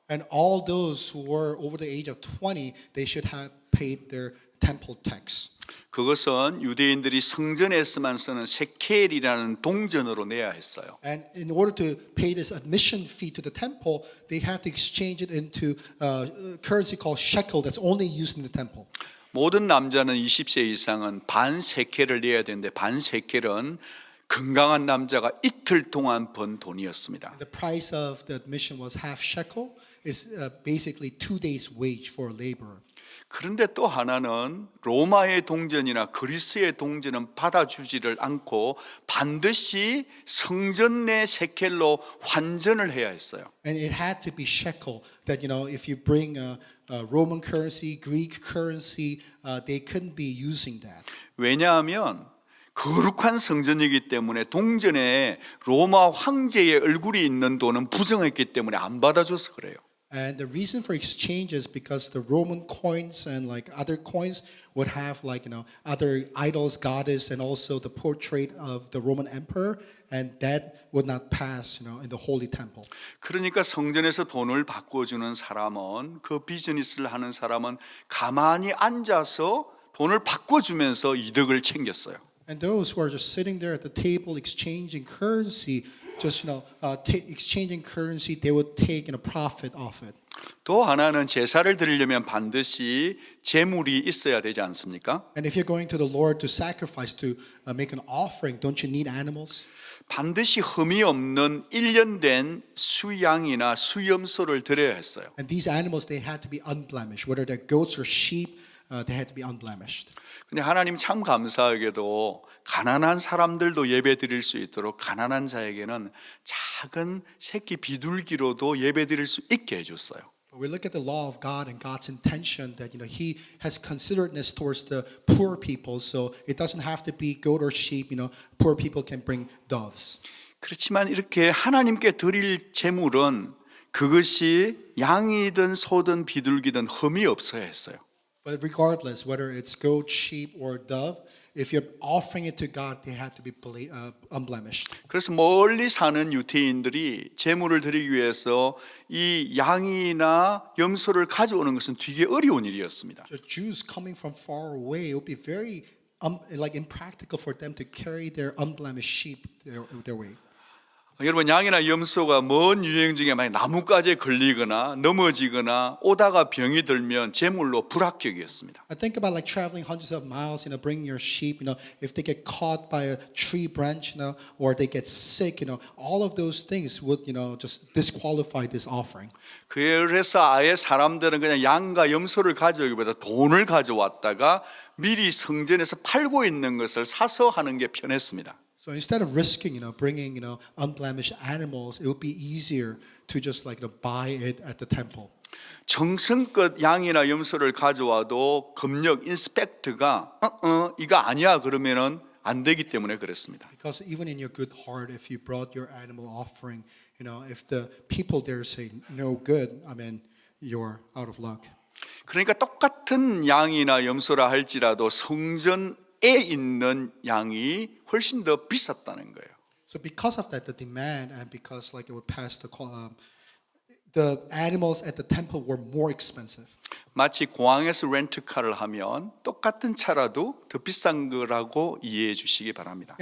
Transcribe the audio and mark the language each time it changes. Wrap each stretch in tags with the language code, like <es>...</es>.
<en>And all those who were over the age of 20, they should have paid their temple tax.</en> <ko>그것은 유대인들이 성전에서만 쓰는 세켈이라는 동전으로 내야 했어요.</ko> <en>And in order to pay this admission fee to the temple, they had to exchange it into currency called shekel that's only used in the temple.</en> <ko>모든 남자는 20세 이상은 반 세켈을 내야 되는데 반 세켈은 건강한 남자가 이틀 동안 번 돈이었습니다.</ko> <en>The price of the admission was half shekel. It's basically 2 days' wage for a laborer.</en> <ko>그런데 또 하나는 로마의 동전이나 그리스의 동전은 받아주지를 않고 반드시 성전 내 세켈로 환전을 해야 했어요.</ko> <en>And it had to be shekel. That if you bring Roman currency, Greek currency, they couldn't be using that.</en> <ko>왜냐하면 거룩한 성전이기 때문에 동전에 로마 황제의 얼굴이 있는 돈은 부정했기 때문에 안 받아줘서 그래요.</ko> <en>And the reason for exchange is because the Roman coins and like other coins would have other idols, goddess, and also the portrait of the Roman emperor, and that would not pass in the holy temple.</en> <ko>그러니까 성전에서 돈을 바꿔주는 사람은 그 비즈니스를 하는 사람은 가만히 앉아서 돈을 바꿔주면서 이득을 챙겼어요.</ko> <en>And those who are just sitting there at the table exchanging currency, exchanging currency, they would take profit off it.</en> <ko>또 하나는 제사를 드리려면 반드시 제물이 있어야 되지 않습니까?</ko> <en>And if you're going to the Lord to sacrifice, to make an offering, don't you need animals?</en> <ko>반드시 흠이 없는 1년 된 수양이나 수염소를 드려야 했어요.</ko> <en>And these animals, they had to be unblemished, whether they're goats or sheep. They had to be unblemished.</en> <ko>근데 하나님 참 감사하게도 가난한 사람들도 예배 드릴 수 있도록 가난한 자에게는 작은 새끼 비둘기로도 예배 드릴 수 있게 해줬어요.</ko> <en>But we look at the law of God and God's intention that He has considerateness towards the poor people, so it doesn't have to be goat or sheep. Poor people can bring doves.</en> <ko>그렇지만 이렇게 하나님께 드릴 제물은 그것이 양이든 소든 비둘기든 흠이 없어야 했어요.</ko> <en>But regardless, whether it's goat, sheep, or dove, if you're offering it to God, they had to be unblemished.</en> <ko>그래서 멀리 사는 유대인들이 제물을 드리기 위해서 이 양이나 염소를 가져오는 것은 되게 어려운 일이었습니다.</ko> <en>The Jews coming from far away, it would be very impractical for them to carry their unblemished sheep their way.</en> <ko>여러분 양이나 염소가 먼 유행 중에 만약 나뭇가지에 걸리거나 넘어지거나 오다가 병이 들면 제물로 불합격이었습니다.</ko> <en>I think about like traveling hundreds of miles, bringing your sheep, if they get caught by a tree branch, or they get sick, all of those things would, just disqualify this offering.</en> <ko>그래서 아예 사람들은 그냥 양과 염소를 가져오기보다 돈을 가져왔다가 미리 성전에서 팔고 있는 것을 사서 하는 게 편했습니다.</ko> <en>So instead of risking, bringing, unblemished animals, it would be easier to just buy it at the temple.</en> <ko>정성껏 양이나 염소를 가져와도 검역 인스펙터가 이거 아니야 그러면은 안 되기 때문에 그렇습니다.</ko> <en>Because even in your good heart, if you brought your animal offering, if the people there say no good, I mean, you're out of luck.</en> <ko>그러니까 똑같은 양이나 염소라 할지라도 성전에 있는 양이 훨씬 더 비쌌다는 거예요.</ko> <en>So because of that, the demand and because like it would pass the animals at the temple were more expensive.</en> <ko>마치 공항에서 렌트카를 하면 똑같은 차라도 더 비싼 거라고 이해해 주시기 바랍니다.</ko>